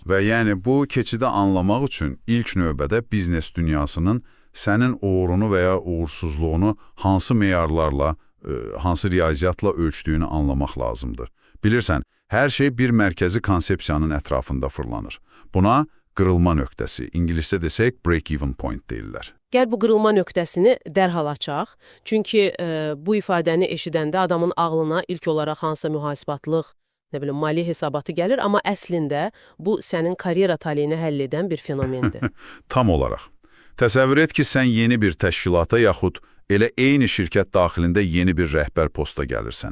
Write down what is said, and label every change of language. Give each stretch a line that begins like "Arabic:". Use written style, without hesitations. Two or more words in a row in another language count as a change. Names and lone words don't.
Azerbaijani: Və yəni bu keçidi anlamaq üçün ilk növbədə biznes dünyasının sənin uğurunu və ya uğursuzluğunu hansı meyarlarla, hansı riyaziyyatla ölçdüyünü anlamaq lazımdır. Bilirsən, hər şey bir mərkəzi konsepsiyanın ətrafında fırlanır. Buna qırılma nöqtəsi, ingiliscə desək
English: break-even point
Azerbaijani: deyirlər. Gəl bu qırılma nöqtəsini dərhal açaq. Çünki bu ifadəni eşidəndə adamın ağlına ilk olaraq hansısa mühasibatlıq, maliyyə hesabatı gəlir, amma əslində bu sənin karyera taleyini həll edən bir fenomendir. Tam olaraq. Təsəvvür et ki, sən yeni bir təşkilata yaxud elə eyni şirkət daxilində yeni bir rəhbər posta gəlirsən.